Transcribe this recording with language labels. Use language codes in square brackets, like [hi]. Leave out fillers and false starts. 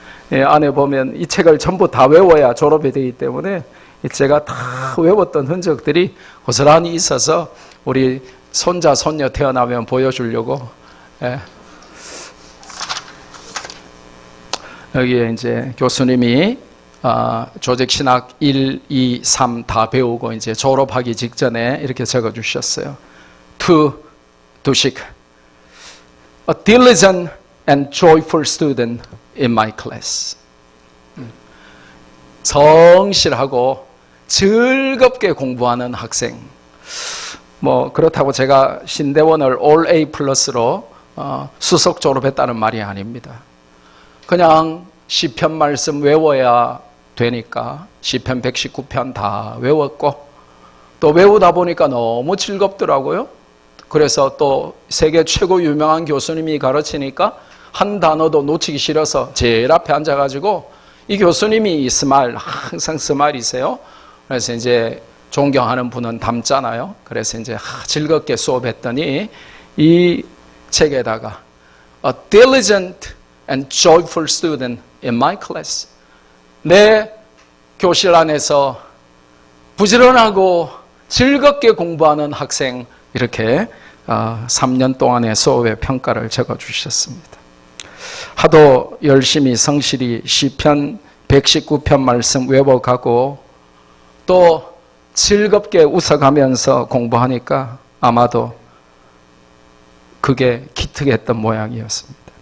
[ko] 안에 보면 이 책을 전부 다 외워야 졸업이 되기 때문에 제가 다 외웠던 흔적들이 고스란히 있어서 우리 손자, 손녀 태어나면 보여주려고. 여기에 이제 교수님이 조직신학 1, 2, 3 다 배우고 이제 졸업하기 직전에 이렇게 적어 주셨어요. [en] To seek a diligent and joyful student in my class. [ko] 성실하고 즐겁게 공부하는 학생. 그렇다고 제가 신대원을 All A 플러스로 수석 졸업했다는 말이 아닙니다. 그냥 시편 말씀 외워야 되니까 시편 119편 다 외웠고 또 외우다 보니까 너무 즐겁더라고요. 그래서 또 세계 최고 유명한 교수님이 가르치니까 한 단어도 놓치기 싫어서 제일 앞에 앉아가지고 이 교수님이 항상 스마일이세요. 그래서 이제 존경하는 분은 닮잖아요. 그래서 이제 즐겁게 수업했더니 이 책에다가 [en] A diligent and joyful student in my class. [ko] 내 교실 안에서 부지런하고 즐겁게 공부하는 학생, 이렇게 3년 동안의 수업의 평가를 적어주셨습니다. 하도 열심히 성실히 시편 119편 말씀 외워가고 또 즐겁게 웃어가면서 공부하니까 아마도 그게 기특했던 모양이었습니다.